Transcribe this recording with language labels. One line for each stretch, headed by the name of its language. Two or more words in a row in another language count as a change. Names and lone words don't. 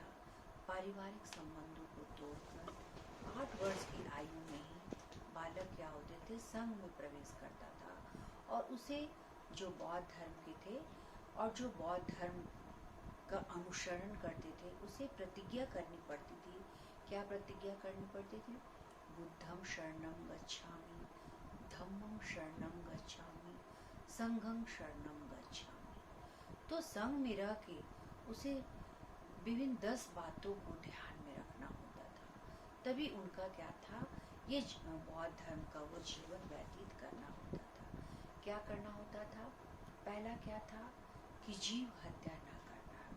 Hindi: पारिवारिक संबंधों को तोड़कर 8 वर्ष की आयु में ही बालक क्या होते थे, संघ में प्रवेश करता था और उसे जो बौद्ध धर्म के थे और जो बौद्ध धर्म का अनुसरण करते थे उसे प्रतिज्ञा करनी पड़ती थी। क्या प्रतिज्ञा करनी पड़ती थी?
Pali: बुद्धं शरणं गच्छामि, धम्मं शरणं गच्छामि, संघं शरणं गच्छामि।
Hindi: तो संघ में रह के उसे विभिन्न 10 बातों को ध्यान में रखना होता था, तभी उनका क्या था, ये बौद्ध धर्म का वो जीवन व्यतीत करना होता था। क्या करना होता था? पहला क्या था कि जीव हत्या ना करना है।